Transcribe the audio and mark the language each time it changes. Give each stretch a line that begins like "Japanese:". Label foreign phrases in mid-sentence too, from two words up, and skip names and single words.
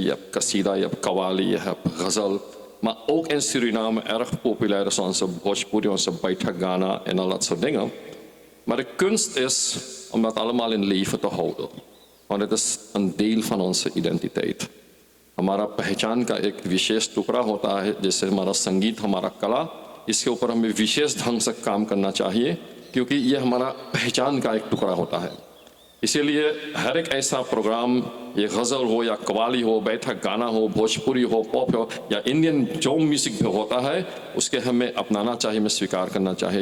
Dutch: Je hebt Qasida, je hebt Qawwali, je hebt Ghazal. Maar ook in Suriname erg populair, zoals onze Bhojpuri, onze Baita Gana en al dat soort dingen. Maar de kunst is om dat allemaal in leven te houden. Want het is een deel van onze identiteit.
Hindi: हमारा पहचान का एक विशेष टुकड़ा होता है। जैसे हमारा संगीत, हमारा कला, इसके ऊपर हमें विशेष ढंग से काम करना चाहिए, क्योंकि ये हमारा पहचान का एक टुकड़ा होता है। इसीलिए हर एक ऐसा प्रोग्राम, ये गज़ल हो या कव्वाली हो, बैठक गाना हो, भोजपुरी हो, पॉप हो या इंडियन जो म्यूज़िक भी होता है, उसके हमें अपनाना चाहिए, हमें स्वीकार करना चाहिए।